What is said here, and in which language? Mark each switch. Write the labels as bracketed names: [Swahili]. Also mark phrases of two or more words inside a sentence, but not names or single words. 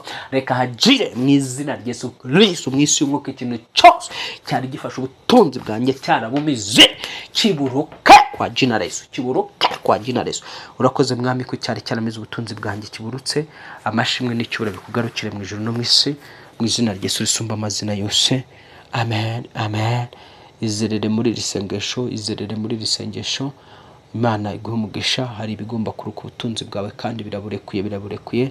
[Kinyarwanda] Reka hagire mu izina rya Yesu Kristo mu isi y'umwuka ikintu cyose cyari gifasha ubutunzi bwanjye cyarabumize kiburuke [Swahili] kwa jina la Yesu, [Kinyarwanda] kiburuke [Swahili] kwa jina la Yesu. [Kinyarwanda] Urakoze mwami ko cyari cyaramize ubutunzi bwanjye kiburutse. Amashimwe n'icyubahiro bikugarukire mu ijuru no mu isi mu izina rya Yesu risumba amazina yose. Amen, amen. Izerere muri risengesho, izerere muri risengesho. Imana iguhe umugisha. Hari ibigomba kuruka ubutunzi bwawe kandi biraburekuye.